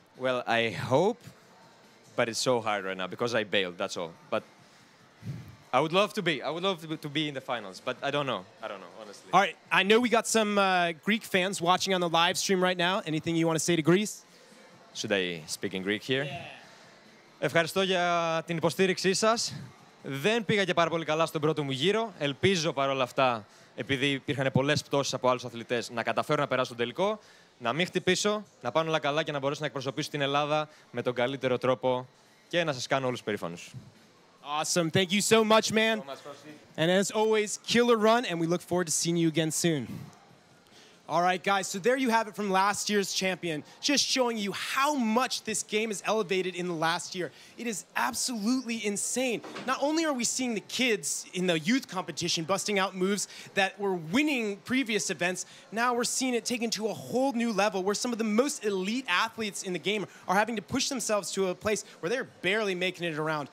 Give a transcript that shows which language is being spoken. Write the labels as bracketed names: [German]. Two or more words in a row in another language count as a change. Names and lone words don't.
[English] Well, I hope, but it's so hard right now because I bailed, that's all. But I would love to be. I would love to be in the finals, but I don't know. Honestly. All right, I know we got some Greek fans watching on the live stream right now. Anything you want to say to Greece? Should I speak in Greek here? Yeah. [Greek] Ευχαριστώ για την υποστήριξή σας. Δεν πήγα και πάρα πολύ καλά στον πρώτο μου γύρο. Ελπίζω παρόλα αυτά, επειδή υπήρχαν πολλές πτώσεις από άλλους αθλητές, να καταφέρω να περάσω τον τελικό, να μην χτυπήσω, να πάνε όλα καλά και να μπορέσω να εκπροσωπήσω την Ελλάδα με τον καλύτερο τρόπο και να σας κάνω όλους περήφανους. [English] Awesome. Thank you so much, man. And as always, killer run, and we look forward to seeing you again soon. All right, guys, so there you have it from last year's champion, just showing you how much this game is elevated in the last year. It is absolutely insane. Not only are we seeing the kids in the youth competition busting out moves that were winning previous events, now we're seeing it taken to a whole new level where some of the most elite athletes in the game are having to push themselves to a place where they're barely making it around.